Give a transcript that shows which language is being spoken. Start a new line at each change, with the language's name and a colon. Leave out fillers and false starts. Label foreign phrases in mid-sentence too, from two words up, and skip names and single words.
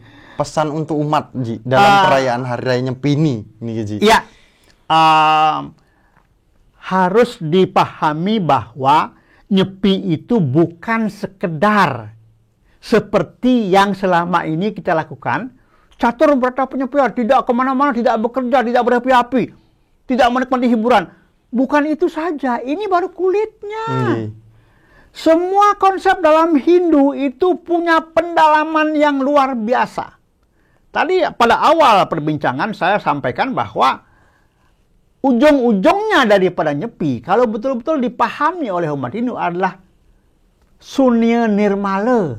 Indonesian: Pesan untuk umat, Ji, dalam perayaan Hari Raya Nyepi ini, Ji. Iya, harus dipahami bahwa Nyepi itu bukan sekedar seperti yang selama ini kita lakukan, catur berata penyepian, tidak kemana-mana, tidak bekerja, tidak berapi-api, tidak menikmati hiburan. Bukan itu saja, ini baru kulitnya. Semua konsep dalam Hindu itu punya pendalaman yang luar biasa. Tadi pada awal perbincangan saya sampaikan bahwa ujung-ujungnya daripada Nyepi, kalau betul-betul dipahami oleh umat Hindu adalah Sunya Nirmala.